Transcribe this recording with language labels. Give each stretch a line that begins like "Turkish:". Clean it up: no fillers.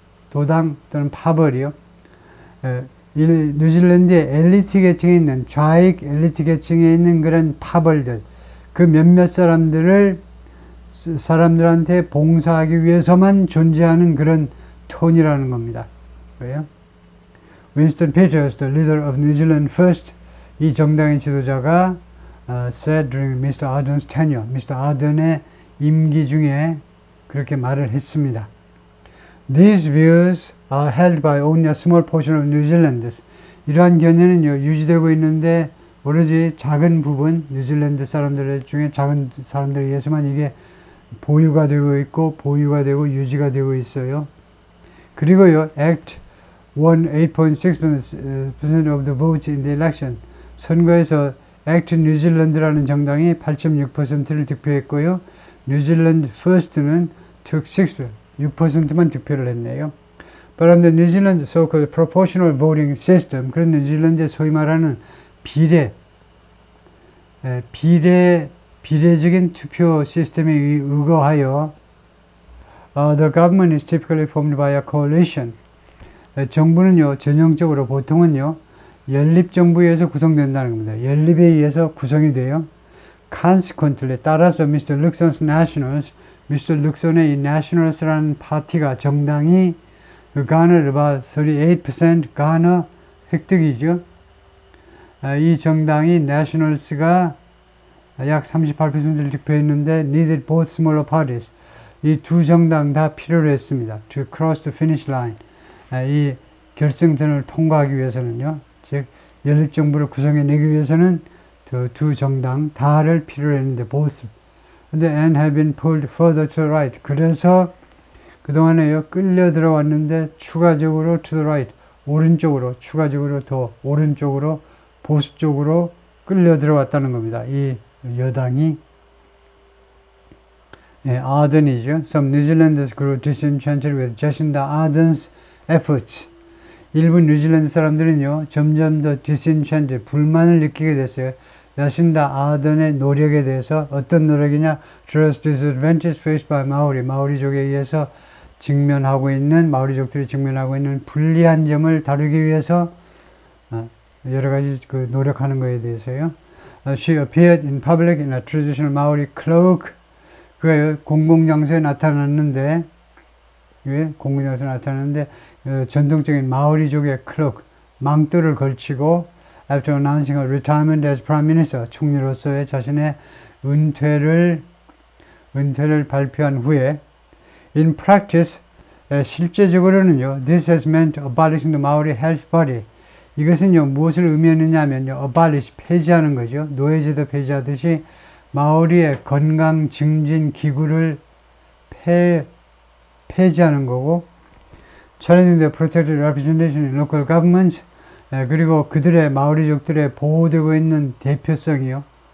Korean: 도당 또는 파벌이요, 뉴질랜드의 엘리트 계층에 있는 좌익 엘리트 계층에 있는 그런 파벌들, 그 몇몇 사람들한테 봉사하기 위해서만 존재하는 그런 톤이라는 겁니다. 왜요?
English: Winston Peters, the leader of New Zealand First,
Korean: 이 정당의 지도자가
English: said during Mr. Ardern's tenure, Mr.
Korean: Ardern의 임기 중에 그렇게 말을 했습니다.
English: These views are held by only a small portion of New Zealanders.
Korean: 이러한 견해는요, 유지되고 있는데 오로지 작은 부분, 뉴질랜드 사람들 중에 작은 사람들에 의해서만 이게 보유가 되고 있고, 보유가 되고 유지가 되고 있어요. 그리고요,
English: ACT won 8.6% of the votes in the election.
Korean: 선거에서 ACT 뉴질랜드라는 정당이 8.6%를 득표했고요. 뉴질랜드 퍼스트는
English: took
Korean: 6%만 득표를 했네요.
English: But under New Zealand's so-called proportional voting system,
Korean: 그런 뉴질랜드의 소위 말하는 비례적인 투표 시스템에 의거하여
English: the government is typically formed by a coalition.
Korean: 정부는요, 전형적으로 보통은요, 연립정부에 의해서 구성된다는 겁니다. 연립에 의해서 구성이 돼요.
English: Consequently,
Korean: 따라서
English: Mr. Luxon's Nationals, Mr.
Korean: Luxon의 이 Nationals라는 파티가, 정당이
English: garnered about 38% garner
Korean: 획득이죠. 이 정당이 Nationals가 약 38%를 득표했는데
English: needed both smaller parties.
Korean: 이 두 정당 다 필요로 했습니다.
English: To cross the finish line.
Korean: 이 결승선을 통과하기 위해서는요. 즉 연립정부를 구성해내기 위해서는 두 정당 다를 필요로 했는데
English: both.
Korean: 근데
English: and have been pulled further to the right.
Korean: 그래서 그동안에요. 끌려 들어왔는데 추가적으로
English: to the right.
Korean: 오른쪽으로, 추가적으로 더 오른쪽으로, 보수 쪽으로 끌려 들어왔다는 겁니다. 이 여당이. Ardern이죠.
English: Some New Zealanders grew disenchanted with Jacinda Ardern's efforts.
Korean: 일부 뉴질랜드 사람들은요, 점점 더
English: disenchanted,
Korean: 불만을 느끼게 됐어요. 야신다 아던의 노력에 대해서. 어떤 노력이냐?
English: Address disadvantages faced by Maori.
Korean: 마오리족에 의해서 마오리족들이 직면하고 있는 불리한 점을 다루기 위해서 여러 가지 노력하는 것에 대해서요.
English: She appeared in public in a traditional Maori cloak.
Korean: 그가 공공장소에 나타났는데 공군에서 나타나는데 전통적인 마오리족의 클록, 망토를 걸치고
English: after announcing a retirement as prime minister,
Korean: 총리로서의 자신의 은퇴를 발표한 후에
English: in practice,
Korean: 실제적으로는요,
English: this has meant abolishing the Maori health party.
Korean: 이것은요, 무엇을 의미했느냐 하면요, abolish, 폐지하는 거죠. 노예제도 폐지하듯이 마오리의 건강 증진 기구를 폐지하는 거고,
English: challenging the protected representation in local governments,
Korean: 그리고 그들의 마오리족들의 보호되고 있는 대표성이요.